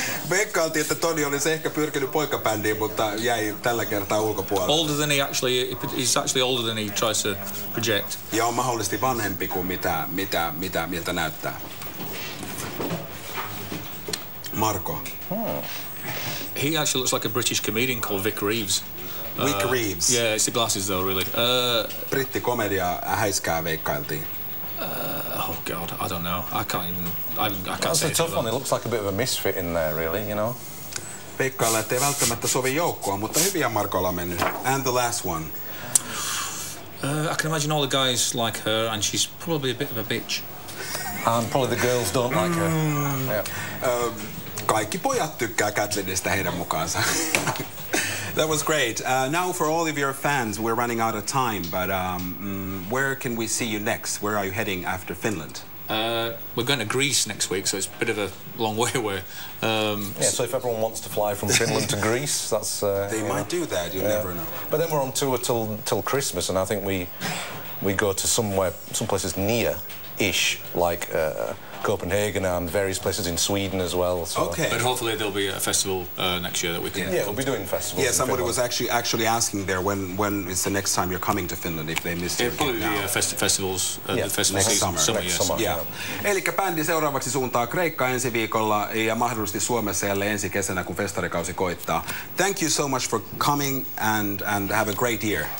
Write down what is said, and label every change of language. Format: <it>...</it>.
<fi>Veikkailtiin, että Toni olisi ehkä pyrkinyt poikabändiin, mutta jäi tällä kertaa ulkopuolelle.</fi> <en>Older than he actually, he's actually older than he tries to project.</en> <fi>Ja on mahdollisesti vanhempi kuin miltä näyttää. Marko.</fi> <en>He actually looks like a British comedian called Vic Reeves. Vic Reeves. Yeah, it's the glasses though, really.</en> <fi>Brittikomedia häiskää veikkailtiin.</fi> <en>Oh God, I don't know. I can't That's say a tough one. It looks like a bit of a misfit in there, really, you know.</en> <fi>Veikkailla, ettei välttämättä sovi joukkoon, mutta hyviä Markolla on mennyt.</fi> <en>And the last one. I can imagine all the guys like her, and she's probably a bit of a bitch. And probably the girls don't like her. Yeah.</en> <fi>Kaikki pojat tykkää Katlinista heidän mukaansa.</fi> <en>That was great. Now for all of your fans, we're running out of time, but where can we see you next? Where are you heading after Finland? We're going to Greece next week, so it's a bit of a long way away. So if everyone wants to fly from Finland to Greece, that's... they might do that, you never know. But then we're on tour till Christmas, and I think we go to some places near-ish, like Copenhagen and various places in Sweden as well. So. Okay. But hopefully there'll be a festival next year that we can. Yeah, we'll be doing festivals. Yeah, somebody was actually asking there when is the next time you're coming to Finland if they missed it. Probably the festivals. The festival next summer. Yes. Summer. Yeah.</en> <fi>Elikkä bändi seuraavaksi suuntaa Kreikka ensi viikolla ja mahdollisesti Suomessa jälleen ensi kesänä, kun festarikausi koittaa.</fi> <en>Thank you so much for coming and have a great year.</en>